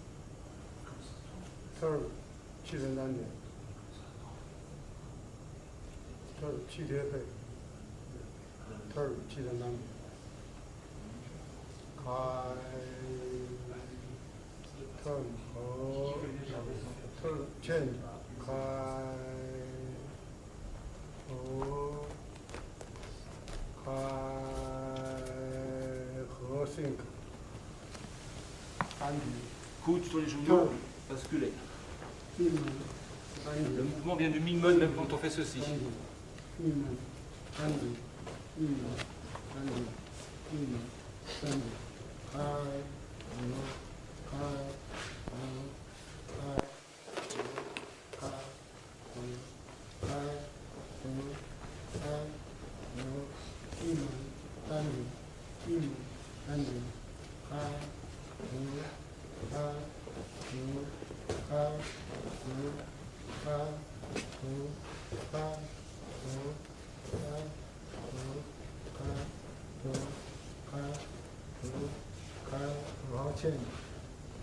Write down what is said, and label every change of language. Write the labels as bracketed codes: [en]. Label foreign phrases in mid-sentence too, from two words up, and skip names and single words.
[zh] turn 气沉丹田 turn 气贴背 turn 气沉丹田开 turn 和 [en] turn change [zh] 开和开和 sink 丹田 [fr] Coude sur les genoux, basculer. [zh] 命门丹 [fr] Le [zh] 田 [fr] mouvement vient du Mingmen même quand on fait ceci. [zh] 丹田命门丹田命门丹田命门丹田开和开和开和开和开和开和命门丹田命门丹田开和开和开和开和开和开和开和开和好，欠